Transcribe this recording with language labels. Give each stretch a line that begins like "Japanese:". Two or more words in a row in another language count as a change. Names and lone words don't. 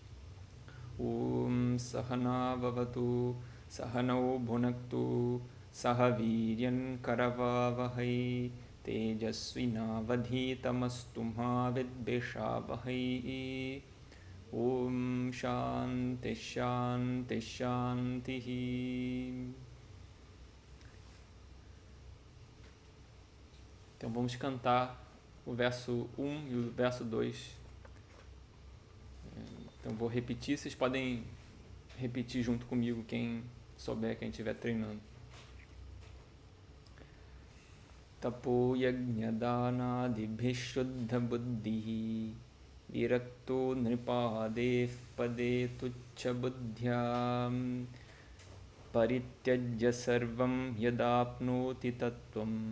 Sanskrit: Om Sahana Bhavatu Sahanau Bhunaktu Sahaviryan Karavavahai Tejasvinavadhitamastu ma vidvishavahai. Om Shanti Shanti Shanti.
Portuguese: Então vamos cantar o verso 1 e o verso 2. Então vou repetir, vocês podem repetir junto comigo, quem souber, quem estiver treinando.
Sanskrit: Tapo yajna dana dibhishuddha buddhi virakto nripadev pade tuccha buddhyam parityajya sarvam yadapnoti tattvam